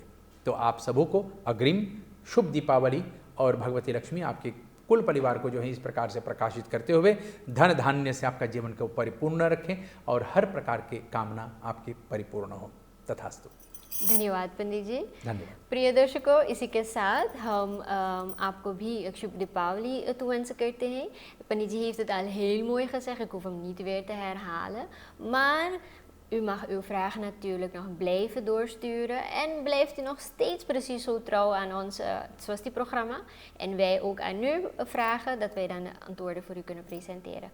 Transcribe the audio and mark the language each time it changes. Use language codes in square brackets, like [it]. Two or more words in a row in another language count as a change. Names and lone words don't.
[hi] तो आप सबों को अग्रिम शुभ दीपावली, और भगवती लक्ष्मी आपके कुल परिवार को जो है इस प्रकार से प्रकाशित करते हुए धन धान्य से आपका जीवन को परिपूर्ण रखें और हर प्रकार के कामना आपकी परिपूर्ण हो। तथास्तु। धन्यवाद पंडित जी। धन्यवाद। प्रिय दर्शकों, इसी के साथ हम आपको भी een शुभ दीपावली toewensen करते हैं। [nl] Pandit जी heeft het al heel mooi gezegd, ik hoef hem niet weer te herhalen. Maar u mag uw vragen natuurlijk nog blijven doorsturen en blijft u nog steeds precies zo trouw aan ons Swasti-programma. En wij ook aan u vragen, dat wij dan de antwoorden voor u kunnen presenteren.